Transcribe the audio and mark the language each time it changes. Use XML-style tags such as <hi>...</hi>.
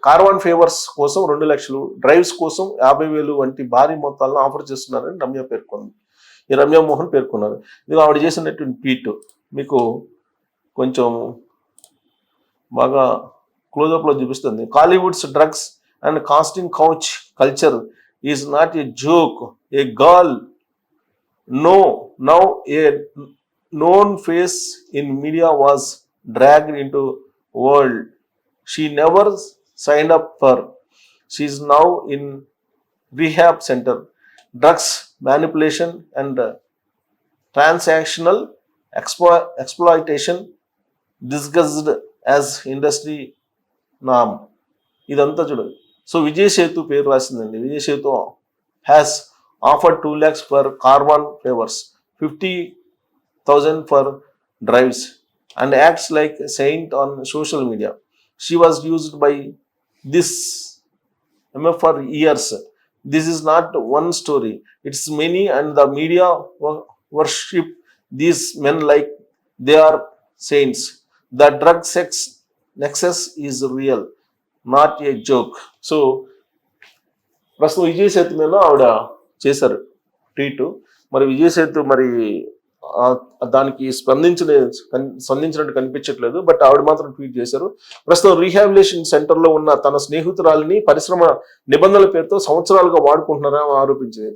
<te>Karwan favours కోసం 2 లక్షలు, drives కోసం 50,000 వంటి భారీ మొత్తాలను ఆఫర్ చేస్తున్నారని రమ్య పేర్కొంది. ఈ రమ్య మోహన్ పేర్కొన్నారు. ఇది ఆవిడ చేసినటువంటి ట్వీట్ మీకు కొంచెం బాగా క్లోజప్లో చూపిస్తుంది.</te> <en>Kollywood's drugs and casting couch culture is not a joke. A girl now a known face in media was dragged into world she never signed up for. She is now in rehab center. Drugs manipulation and transactional exploitation discussed as industry norm.</en> <te>ఇదంతా చూడండి. So Vijay Setu పేరు రాసిందండి.</te> <en>Vijay Sethu has offered 2 lakhs for caravan favours, 50,000 for drives, and acts like a saint on social media. She was used by this MF for years. This is not one story, it's many, and the media worship these men like they are saints. The drug sex nexus is real, not a joke.</en> <te>So ప్రస్తుతం విజయ్ సేతు మీద ఆవిడ చేశారు tweet. మరి విజయ్ సేతు మరి దానికి స్పందించినట్టు కనిపించట్లేదు. But ఆవిడ మాత్రం ట్వీట్ చేశారు. ప్రస్తుతం రీహాబిలిటేషన్ సెంటర్లో ఉన్న తన స్నేహితురాలిని పరిశ్రమ నిబంధనల పేరుతో సంవత్సరాలుగా వాడుకుంటున్నారని ఆరోపించింది.</te>